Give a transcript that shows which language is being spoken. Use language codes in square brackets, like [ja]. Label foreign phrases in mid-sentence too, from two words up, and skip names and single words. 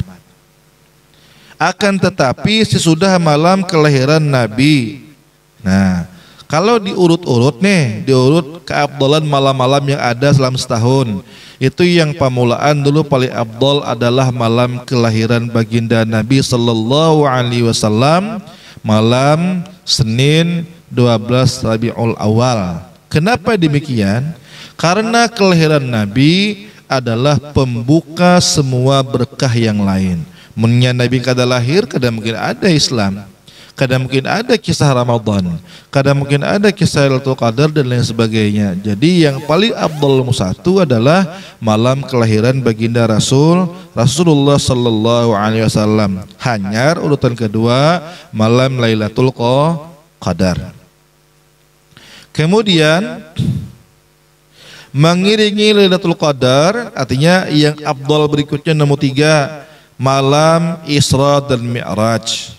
[id] Akan tetapi sesudah malam kelahiran Nabi, nah kalau diurut-urut nih, diurut keabdalan malam-malam yang ada selama setahun, itu yang pamulaan dulu paling afdal adalah malam kelahiran baginda Nabi [ar] صلى الله عليه وسلم, [id] malam Senin 12 Rabiul Awal. Kenapa demikian? Karena kelahiran Nabi adalah pembuka semua berkah yang lain. [bjn] Mennya Nabi kada lahir, kada mungkin ada Islam, kada mungkin ada kisah Ramadan, kada mungkin ada kisah Lailatul Qadar dan lain sebagainya. [id] Jadi yang paling afdal satu adalah malam kelahiran baginda Rasulullah [ar] صلى الله عليه وسلم. [bjn] Hanyar urutan kedua malam Lailatul Qadar. [id] Kemudian mengiringi Lailatul Qadar, artinya yang afdal berikutnya nomor 3 malam Isra dan Mi'raj.